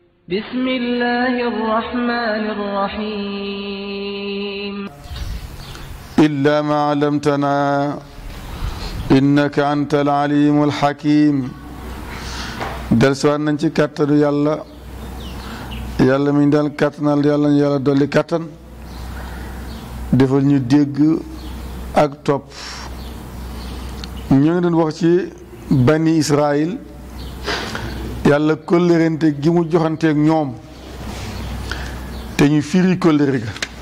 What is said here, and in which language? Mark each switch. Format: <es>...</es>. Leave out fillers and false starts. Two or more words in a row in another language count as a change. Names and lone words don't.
<ar>بسم الله الرحمن الرحيم إلا ما علمتنا إنك أنت العليم الحكيم</ar> <wo>del siwaat nañ ci kàttanu yàlla mi dal kàttanal yàlla dolli kàttan defal ñu dégg ak topp ñu ngi doon wax ci bani Israël yàlla kóllërante gi mu joxanteeg ñoom te ñu firi kóllëre ga</wo>